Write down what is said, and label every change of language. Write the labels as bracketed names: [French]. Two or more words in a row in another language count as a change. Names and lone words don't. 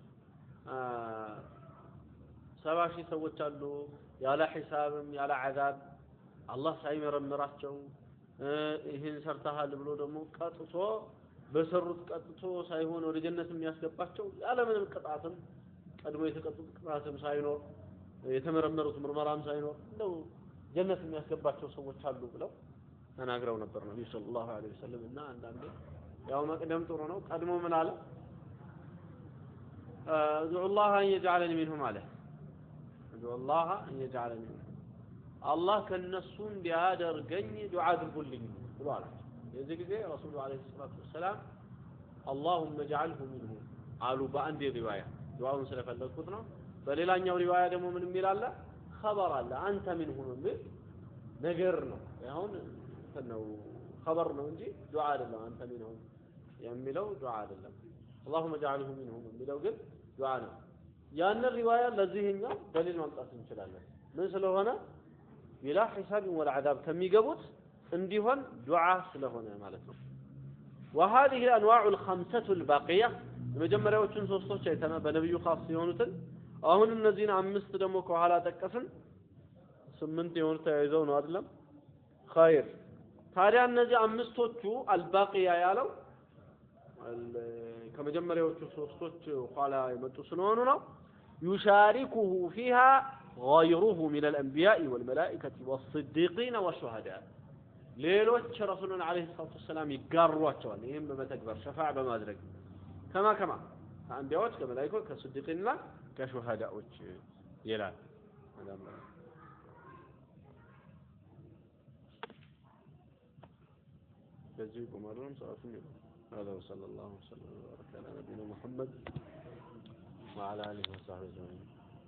[Amharic] 70,000 ሰዎች አሉ ያለ ሒሳብም ያለ አዛብ አላህ ሳይመረምራቸው ይሄን ሰርተሃል ብሎ ደግሞ ቀጥቶ በሰሩት ቀጥቶ ሳይሆን ወደ ጀነት የሚያስገባቸው ያለ ምንም ቅጣትም ቀድሞ የተቀጡት ቅጣትም ሳይኖር የተመረመሩት ምርመራም ሳይኖር እንደው ጀነት የሚያስገባቸው ሰዎች አሉ ብለው ተናግረው ነበር ነብዩ [Arabic] صلى الله عليه وسلم [Amharic] እና አንዳንዴ ያው መቅደም ጥሩ ነው ቀድሞ ምን አለ [Arabic] ادعوا الله ان يجعلني منهم عليه ادعوا الله ان يجعلني الله [Amharic] ከነሱ እንዲያደርገኝ ዱዓ አድርጉልኝ ብሏል የዚህ ጊዜ ረሱሉ [Arabic] عليه الصلاة والسلام اللهم اجعله منهم አሉ [Amharic] በአንድ ሪዋያ ዱዓውን ስለፈለኩት ነው በሌላኛው ሪዋያ ደግሞ ምን የሚላል خبر አለ አንተ منهم ምን ነገር ነው አሁን ነው خبر ነው እንጂ ዱዓ አይደለም አንተ منهم የሚለው ዱዓ አይደለም [Arabic] اللهم اجعله منهم [Amharic] የሚለው ግን ዱዓ ነው ያን ሪዋያ ለዚህኛው ደሊል ማምጣት እንችላለን ምን ስለሆነ [Arabic] بلا حساب ولا عذاب [Amharic] ከሚገቡት እንዲሆን ዱዓ ስለሆነ ማለት ነው [Arabic] وهذه الانواع الخمسه الباقيه [Amharic] የመጀመሪያዎቹን ሶስቶች አይተና በነብዩ ኻስ የሆኑትን አሁን እነዚህን አምስት ደግሞ ከኋላ ተቀስን 8 የሆኑ ተያይዘው ነው አይደለም خير ታዲያ እነዚህ አምስቶቹ አልባቂያ ያለው ከመጀመሪያዎቹ ሶስቶች ኋላ የመጡ ስለሆኑ ነው [Arabic] يشاركه فيها غيره من الانبياء والملائكه والصديقين والشهداء [Amharic] ሌሎች ረሱሉን [Arabic] عليه الصلاة والسلام [Amharic] ይጋሯቸዋል ይሄን በመተግበር ሸፋዓ በማድረግ ከማ አንቢያዎች ከመላእክቶች ከስዲቅና ከሹሃዳዎች ይላል በዚህ ቆማሩን ሰዓቱን [Arabic] هذا وصلى الله وسلم وبارك على نبينا محمد وعلى اله وصحبه اجمعين